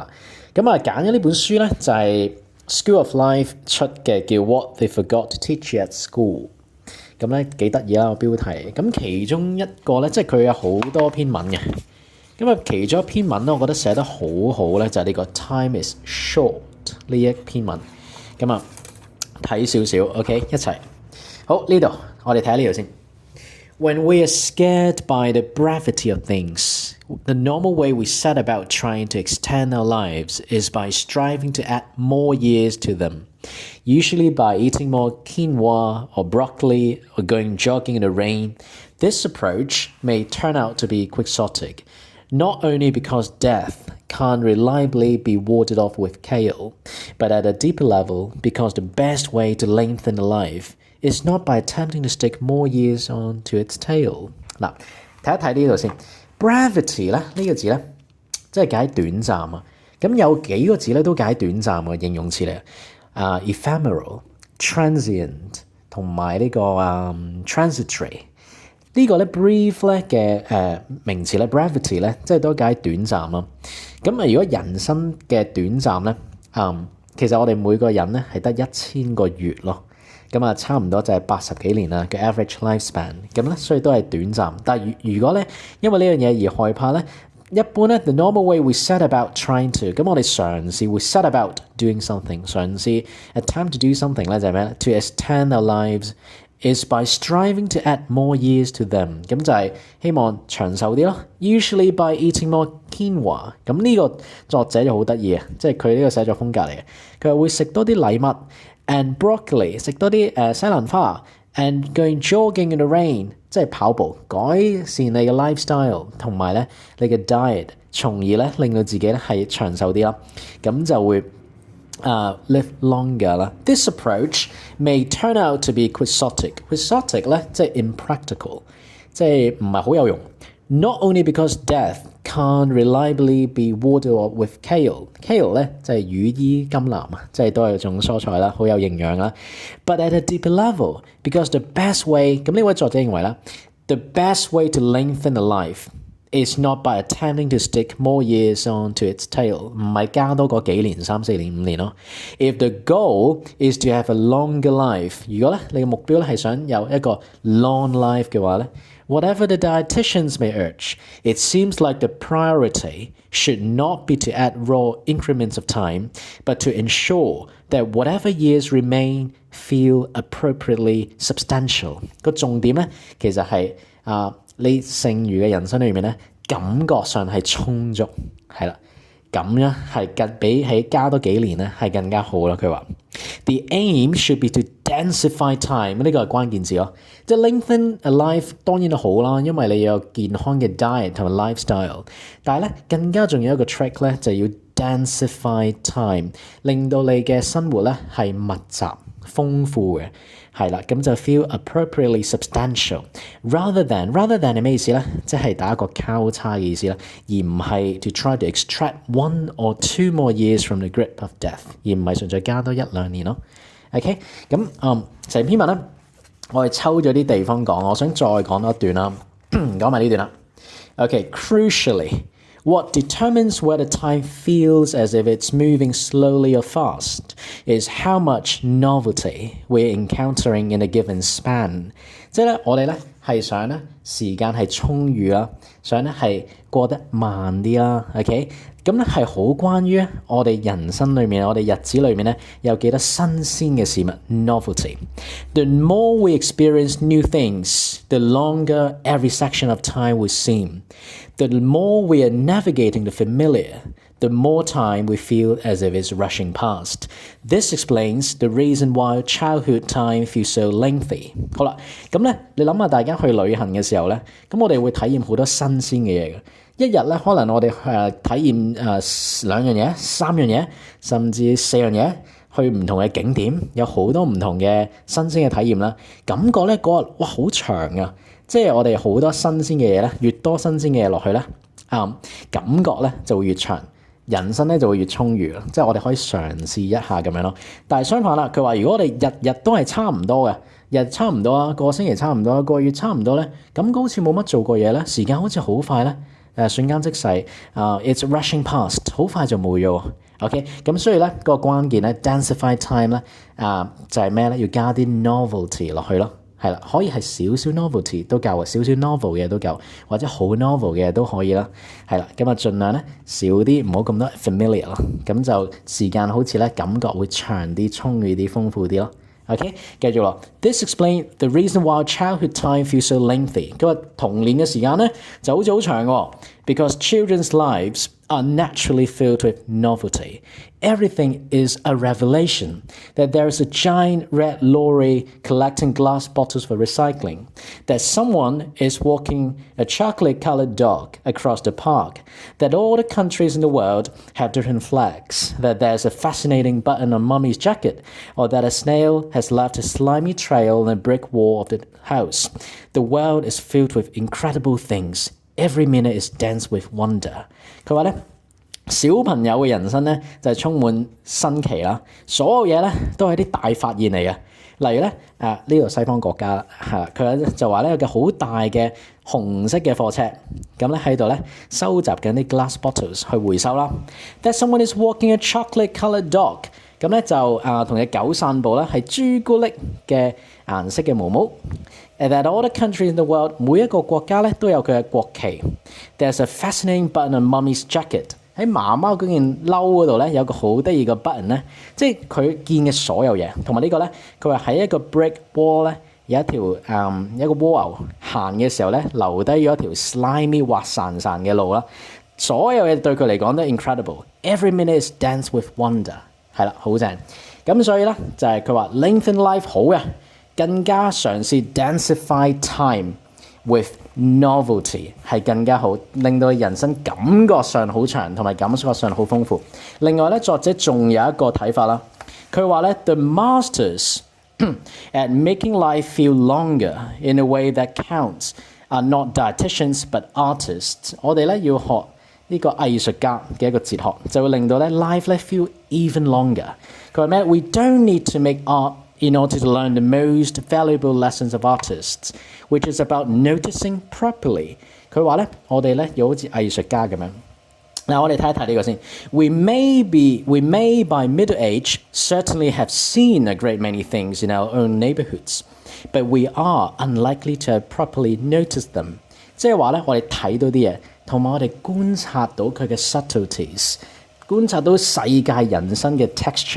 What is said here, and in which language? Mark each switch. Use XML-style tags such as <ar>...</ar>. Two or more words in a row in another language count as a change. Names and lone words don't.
<yue>揀咗呢本書咧就係 School of Life 出嘅，叫</yue> <en>What They Forgot to Teach You at School。</en> <yue>幾得意啦個標題。其中一個咧，即係佢有好多篇文嘅。其中一篇文咧，我覺得寫得好好咧，就係呢個</yue> <en>Time is short</en> <yue>呢一篇文。睇少少 ，OK， 一齊。好，呢度我哋睇下呢度先。</yue> <en>When we are scared by the brevity of things, the normal way we set about trying to extend our lives is by striving to add more years to them, usually by eating more quinoa or broccoli or going jogging in the rain. This approach may turn out to be quixotic, not only because death can't reliably be warded off with kale, but at a deeper level because the best way to lengthen a life is not by attempting to stick more years onto its tail.</en> <yue>嗱，睇一睇呢度先。Brevity 咧呢個字咧，即係解短暫啊。有幾個字咧都解短暫嘅形容詞嚟。Ephemeral、transient 同埋呢個transitory。呢個咧</yue> <en>brief</en> <yue>咧嘅名詞咧 brevity 咧，即係都解短暫咯。如果人生嘅短暫咧，其實我哋每個人咧係得1000個月咯。差唔多就係80幾年啦嘅</yue> <en>average lifespan。</en> <yue>所以都係短暫。但係如果咧因為呢樣嘢而害怕咧，一般咧</yue> <en>the normal way we set about trying to，</en> <yue>我哋嘗試會</yue> <en>set about doing something，</en> <yue>嘗試</yue> <en>attempt to do something</en> <yue>咧就係咩咧</yue> <en>？To extend our lives is by striving to add more years to them。</en> <yue>就係希望長壽啲咯。</yue> <en>Usually by eating more quinoa。</en> <yue>呢個作者就好得意啊，即係佢呢個寫作風格嚟嘅。佢話會食多啲藜麥</yue> <en>and broccoli，</en> <yue>食多啲西蘭花</yue> <en>and going jogging in the rain，</en> <yue>即係跑步，改善你嘅 lifestyle 同埋咧你嘅 diet， 從而咧令到自己咧係長壽啲啦。就會</yue> <en>live longer</en> <yue>啦。</yue> <en>This approach may turn out to be quixotic。quixotic</en> <yue>咧即係</yue> <en>impractical，</en> <yue>即係唔係好有用。</yue> <en>Not only because death can't reliably be warded off with kale。kale</en> <yue>咧即係羽衣甘藍啊，即係都係一種蔬菜啦，好有營養啦。</yue> <en>But at a deeper level, because the best way，</en> <yue>呢位作者認為啦</yue> <en>，the best way to lengthen a life is not by attempting to stick more years onto its tail，</en> <yue>唔係加多個幾年3、4年、5 年咯。</yue> <en>If the goal is to have a longer life，</en> <yue>如果咧你嘅目標咧係想有一個</yue> <en>long life</en> <yue>嘅話咧</yue> <en>，whatever the dietitians may urge, it seems like the priority should not be to add raw increments of time, but to ensure that whatever years remain feel appropriately substantial。</en> <yue>個重點咧其實係你剩餘嘅人生裏面咧，感覺上係充足，係啦，咁樣係比起加多幾年咧係更加好啦。佢話</yue> <en>The aim should be to densify time，</en> <yue>呢個係關鍵字咯。即係</yue> <en>lengthen a life</en> <yue>當然都好啦，因為你有健康嘅 diet 同埋 lifestyle。但係咧更加重要一個 trick 咧，就要</yue> <en>densify time，</en> <yue>令到你嘅生活咧係密集豐富嘅。係啦，就</yue> <en>feel appropriately substantial。 rather than</en> <yue>係咩意思咧？即係打一個交叉嘅意思啦，而唔係</yue> <en>to try to extract 1 or 2 more years from the grip of death，</en> <yue>而唔係純粹加多1-2年咯。</yue> <en>OK，</en> <yue>成篇文咧，我哋抽咗啲地方講，我想再講多一段啦，講埋呢段啦。</yue> <en>OK，crucially。What determines whether time feels as if it's moving slowly or fast is how much novelty we're encountering in a given span。</en> <yue>即係咧，我哋咧係想咧時間係充裕啦，想咧係過得慢啲啦。</yue> <en>OK，</en> <yue>咁咧係好關於我哋人生裏面，我哋日子裏面咧有幾多新鮮嘅事物</yue> <en>novelty。The more we experience new things, the longer every section of time will seem。The more we are navigating the familiar, the more time we feel as if it's rushing past. This explains the reason why childhood time feels so lengthy.</en> <yue>好啦，你諗下大家去旅行嘅時候咧，我哋會體驗好多新鮮嘅嘢嘅。一日咧，可能我哋體驗2樣嘢、3樣嘢，甚至4樣嘢。去唔同嘅景點，有好多唔同嘅新鮮嘅體驗啦。感覺咧嗰日哇好長啊！即係我哋好多新鮮嘅嘢咧，越多新鮮嘅嘢落去咧，感覺咧就會越長，人生咧就會越充裕啦。即係我哋可以嘗試一下咁樣咯。但係相反啦，佢話如果我哋日日都係差唔多嘅，日差唔多啊，個星期差唔多，個月差唔多咧，感覺好似冇乜做過嘢咧，時間好似好快咧，瞬間即逝 ，</yue> <en>it's rushing past，</en> <yue>好快就冇咗。OK， 咁所以咧個關鍵咧</yue> <en>densify time</en> <yue>咧就係咩咧？要加啲 novelty 落去咯。係啦，可以係少少 novelty 都夠，少少 novel 嘅都夠，或者好 novel 嘅都可以啦。係啦，咁盡量咧少啲，唔好咁多 familiar 咯。咁就時間好似咧感覺會長啲、充裕啲、豐富啲咯。OK， 繼續咯。</yue> <en>This explains the reason why childhood time feels so lengthy。</en> <yue>佢話童年嘅時間咧就好似好長喎</yue> <en>，because children's lives are naturally filled with novelty. Everything is a revelation. That there is a giant red lorry collecting glass bottles for recycling. That someone is walking a chocolate-colored dog across the park. That all the countries in the world have different flags. That there's a fascinating button on Mummy's jacket. Or that a snail has left a slimy trail on the brick wall of the house. The world is filled with incredible things.Every minute is dense with wonder。</en> <yue>佢話咧，小朋友嘅人生咧就係充滿新奇啦，所有嘢咧都係啲大發現嚟嘅。例如咧，呢度西方國家啦，佢咧就話咧有個好大嘅紅色嘅貨車，咁咧喺度咧收集緊啲</yue> <en>glass bottles</en> <yue>去回收啦。</yue> <en>That someone is walking a chocolate-colored dog。</en> <yue>咁咧就同隻狗散步啦，係朱古力嘅顏色嘅毛毛。</yue> <en>That all the countries in the world，</en> <yue>每一個國家咧都有佢嘅國旗。</yue> <en>There's a fascinating button on Mummy's jacket。</en> <yue>喺媽媽嗰件褸嗰度咧有個好得意嘅 button 咧，即係佢見嘅所有嘢。同埋呢個咧，佢話喺一個</yue> <en>brick wall</en> <yue>咧有一條一個蝸牛行嘅時候咧留低咗一條 slimy 滑潺潺嘅路啦。所有嘢對佢嚟講都 incredible。</yue> <en>Every minute is dense with wonder。</en> <yue>係啦，好正。咁所以咧就係佢話</yue> <en>lengthen life</en> <yue>好嘅。更加嘗試</yue> <en>densify time with novelty</en> <yue>係更加好，令到人生感覺上好長，同埋感覺上好豐富。另外咧，作者仲有一個睇法啦，佢話咧</yue> <en>the masters at making life feel longer in a way that counts are not dietitians but artists。</en> <yue>我哋咧要學呢個藝術家嘅一個哲學，就會令到咧 life 咧</yue> <en>feel even longer。</en> <yue>佢話咩</yue> <en>？We don't need to make art。In order to learn the most valuable lessons of artists, which is about noticing properly。</en> <yue>佢話咧，我哋咧要好似藝術家咁樣。嗱，我哋睇一睇呢個先。</yue> <en>We may by middle age certainly have seen a great many things in our own neighborhoods, but we are unlikely to have properly noticed them。</en> <yue>即係話咧，我哋睇到啲嘢，同埋我哋觀察到佢嘅 subtleties， 觀察到世界人生嘅 texture。</yue>